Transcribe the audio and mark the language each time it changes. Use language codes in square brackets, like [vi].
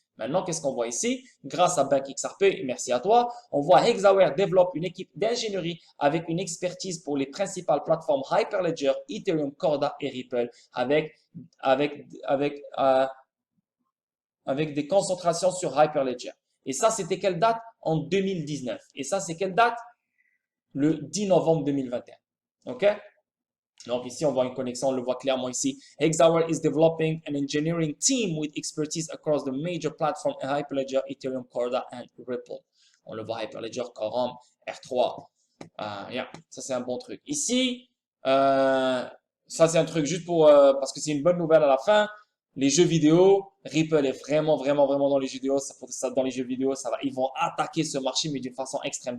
[fr] Maintenant, qu'est-ce qu'on voit ici? Grâce à BankXRP, merci à toi, on voit Hexaware développe une équipe d'ingénierie avec une expertise pour les principales plateformes Hyperledger, Ethereum, Corda et Ripple avec des concentrations sur Hyperledger. Et ça, c'était quelle date? En 2019. Et ça, c'est quelle date? Le 10 novembre 2021. OK? Donc ici, on voit une connexion, on le voit clairement ici. [en] Hexaware is developing an engineering team with expertise across the major platforms Hyperledger, Ethereum, Corda and Ripple. [fr] On le voit Hyperledger, Quorum, R3. Yeah, ça c'est un bon truc. Ici, ça c'est un truc juste pour parce que c'est une bonne nouvelle à la fin. Les jeux vidéo, Ripple est vraiment dans les jeux vidéo. Dans les jeux vidéo, ils vont attaquer ce marché mais d'une façon extrême.